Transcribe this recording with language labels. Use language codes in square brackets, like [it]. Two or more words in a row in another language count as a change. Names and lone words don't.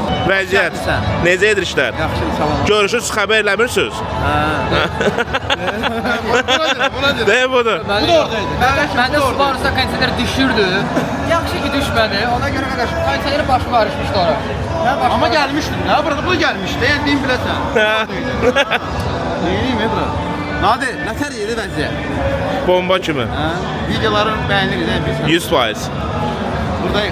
[az] vəziyyət. Necə edir işlər? Yaxşı, salam. Görüşürsüz, xəbər eləmirsiniz? De budur. Məndə Subaru'sa kondisioner düşürdü. Yaxşı ki düşmədi. Ona görə qardaş kondisioner başı varışmışdı ora. [tr] Ama gelmiştin. Ne burada bu gelmişti. Diyeyim biləsən. [az] Neyim Ebra? Nadir, nətər yedi vəziyyət? Bomba kimi. Videoların bəyənir də bilsən. 100%. Buradayıq.